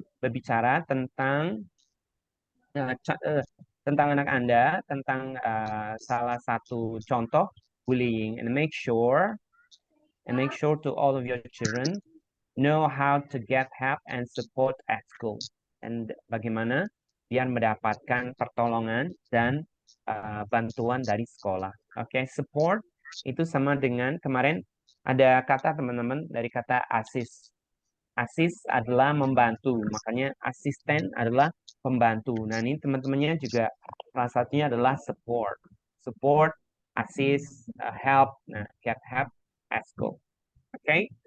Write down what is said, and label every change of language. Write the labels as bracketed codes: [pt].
[id] Berbicara tentang anak Anda, tentang salah satu contoh bullying, [en] and make sure to all of your children know how to get help and support at school. [id] And bagaimana biar mendapatkan pertolongan dan bantuan dari sekolah. Oke, support itu sama dengan kemarin ada kata teman-teman dari kata assist. Assist adalah membantu, makanya asisten adalah pembantu. Nah, ini teman-temannya juga salah satunya adalah support. [en] Support, assist, help, get help at school. Okay?